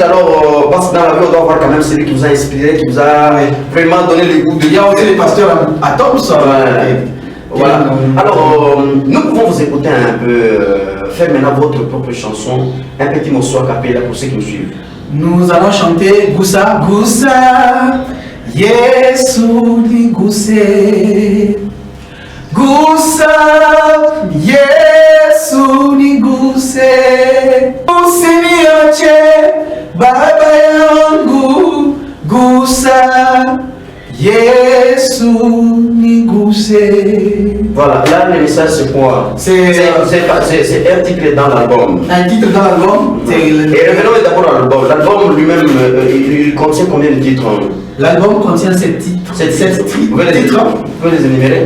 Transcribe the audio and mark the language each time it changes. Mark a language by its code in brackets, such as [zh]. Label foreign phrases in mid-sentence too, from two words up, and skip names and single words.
[fr] Alors, parce que dans la vie, on doit voir quand même celui qui vous a inspiré, qui vous a vraiment donné le goût de. Il y a aussi les pasteurs à Toms. Voilà. Alors, nous pouvons vous écouter un peu, faire maintenant votre propre chanson, un petit morceau a cappella pour ceux qui nous suivent. Nous allons chanter Gusa, Gusa, Yesu ni Guse. [sw] Gusa, Yesu ni Guse. Usinioche, Baba yangu, Gusa, Yesu ni Guse. [fr] Voilà, là le message c'est quoi? C'est un titre dans l'album. Un titre dans l'album. Et revenons d'abord à l'album. L'album lui-même, il contient combien de titres? L'album contient 7 titres. 7 titres. Vous pouvez les énumérer?